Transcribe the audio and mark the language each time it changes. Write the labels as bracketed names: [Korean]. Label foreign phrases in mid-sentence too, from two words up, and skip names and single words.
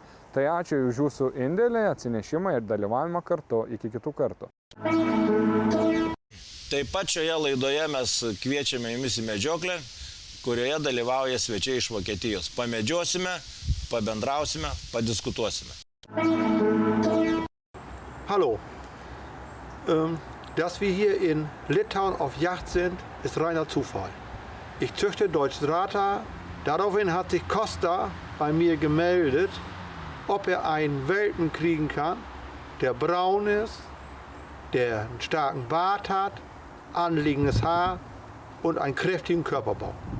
[Lithuanian] Tai ačiū už jūsų indėlį, atsinešimą ir dalyvavimą kartu. Iki kitų kartų. Taip pat šioje laidoje mes kviečiame jumis į medžioklę, kurioje dalyvauja svečiai iš Vokietijos. Pamedžiosime, pabendrausime, padiskutuosime. [German] Hallo. Dass wir hier in Litauen auf Jagd sind, ist reiner Zufall. Ich züchte Deutsches Rata. Daraufhin hat sich Costa bei mir gemeldet, ob er einen Welpen kriegen kann, der braun ist, der einen starken Bart hat, anliegendes Haar und einen kräftigen Körperbau.